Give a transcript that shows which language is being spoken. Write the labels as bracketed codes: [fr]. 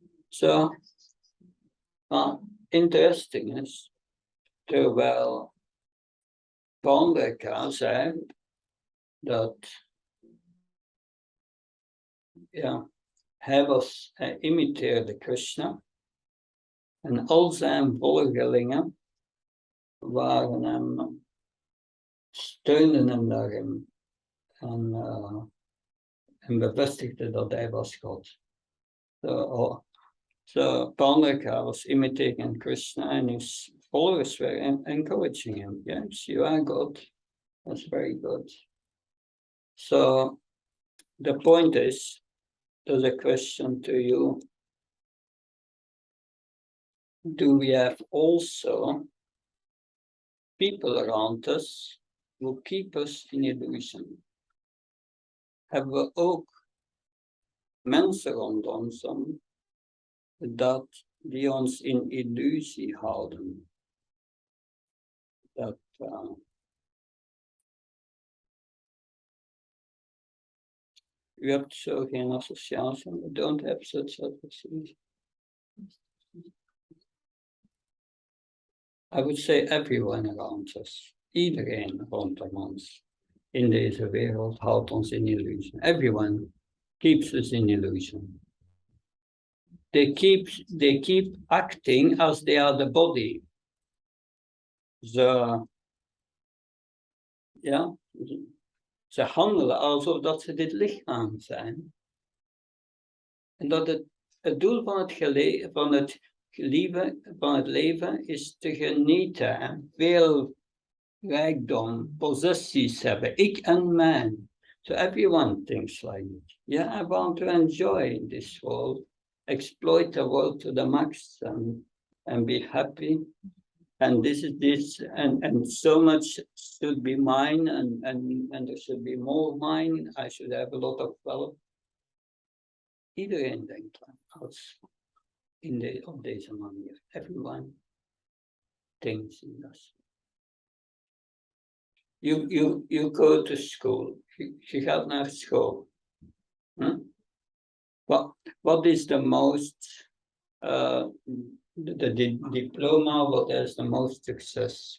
[en] So, interesting is, [nl] terwijl Blankenberge zei dat hij imiteerde Krishna en al zijn volgelingen waren steunden hem daarin en bevestigden dat hij was God. [en] So Blankenberge was imitating Krishna and his followers were encouraging him. Yes, you are God. That's very good. So the point is, there's a question to you. Do we have also people around us who keep us in illusion? [nl] Hebben we ook mensen rond ons die ons in illusie houden? U hebt zo geen associatie. [en] We don't have such association. I would say everyone around us. [nl] Iedereen rondom ons in deze wereld houdt ons in illusion. [en] Everyone keeps us in illusion. They keep acting as they are the body. [nl] Ze handelen alsof dat ze dit lichaam zijn. En dat het doel van het leven is te genieten en veel rijkdom, possessies hebben. Ik en mijn. [en] So everyone thinks like it. Yeah, I want to enjoy this world, exploit the world to the max and be happy. And this, and so much should be mine, and there should be more mine. I should have a lot of wealth. [nl] Iedereen denkt als op deze manier. [en] Everyone thinks in this. You go to school. [nl] Je gaat naar school. [en] What is the most the diploma, what has the most success?